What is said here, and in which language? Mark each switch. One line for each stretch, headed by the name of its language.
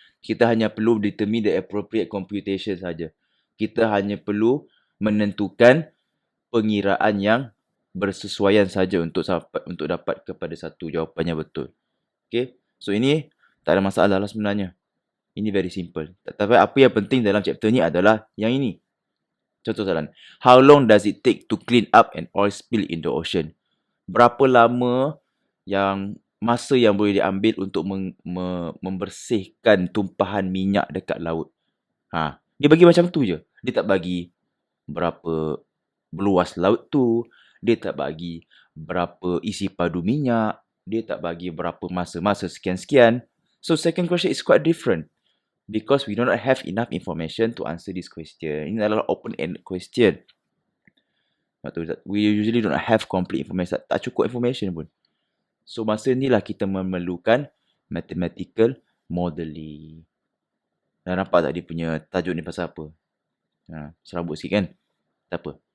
Malay: Kita hanya perlu
English: determine the appropriate computation
Malay: saja. Kita hanya perlu menentukan pengiraan yang bersesuaian saja untuk dapat kepada satu jawapan yang betul. Okay, so ini tak ada masalah lah sebenarnya. Ini
English: very simple.
Malay: Tapi apa yang penting dalam chapter ni adalah yang ini. Contoh soalan.
English: How long does it take to clean up an oil spill in the ocean?
Malay: Berapa lama masa yang boleh diambil untuk membersihkan tumpahan minyak dekat laut? Dia bagi macam tu je. Dia tak bagi berapa luas laut tu. Dia tak bagi berapa isi padu minyak. Dia tak bagi berapa masa sekian-sekian.
English: So second question is quite different. Because we do not have enough information to answer this question.
Malay: Ini adalah open-ended question.
English: We usually do not have complete information.
Malay: Tak cukup information pun. So masa inilah kita memerlukan Mathematical modelling. Dah nampak tak dia punya tajuk ni pasal apa? Serabut sikit kan? Tak apa.